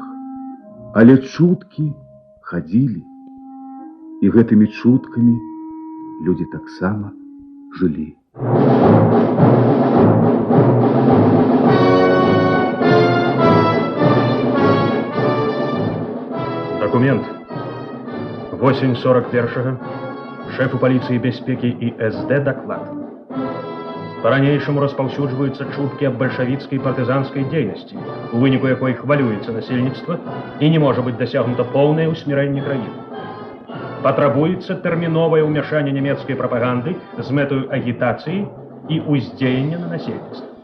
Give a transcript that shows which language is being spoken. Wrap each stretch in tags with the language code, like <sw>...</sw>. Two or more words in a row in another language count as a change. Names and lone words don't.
<be>Але чуткі хадзілі, і гэтымі чуткамі людзі таксама жылі. Документ. Восень 41-го.</be> <ru>Шефу полиции беспеки и СД доклад.</ru> <be>По-ранейшаму распаўсюджваюцца чуткі аб бальшавіцкай партызанскай дзейнасці, у выніку якой хвалюецца насельніцтва і не можа быць дасягнута поўнае ўсмірэнне краіны. Патрабуецца тэрміновае ўмяшанне нямецкай прапаганды з мэтаю агітацыі і ўздзеяння на насельніцтва.</be>